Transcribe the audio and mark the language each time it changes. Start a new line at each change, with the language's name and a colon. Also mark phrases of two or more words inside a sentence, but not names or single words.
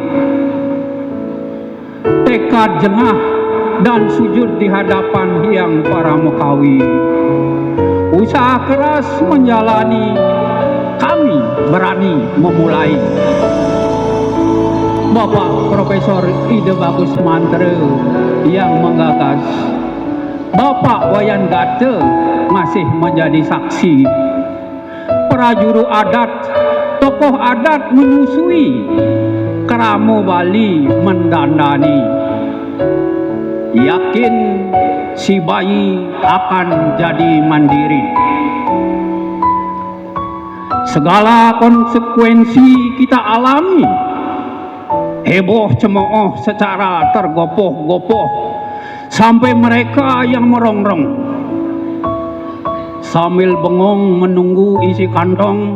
Indonesian: Tekad jengah dan sujud di hadapan Hyang Paramukawi, usaha keras menjalani, kami berani memulai. Bapak Profesor Ide Bagus Mantre yang menggagas, Bapak Wayan Gate masih menjadi saksi. Prajuru adat, tokoh adat menyusui, keramo Bali mendandani. Yakin si bayi akan jadi mandiri. Segala konsekuensi kita alami, heboh cemooh secara tergopoh-gopoh, sampai mereka yang merongrong sambil bengong menunggu isi kantong.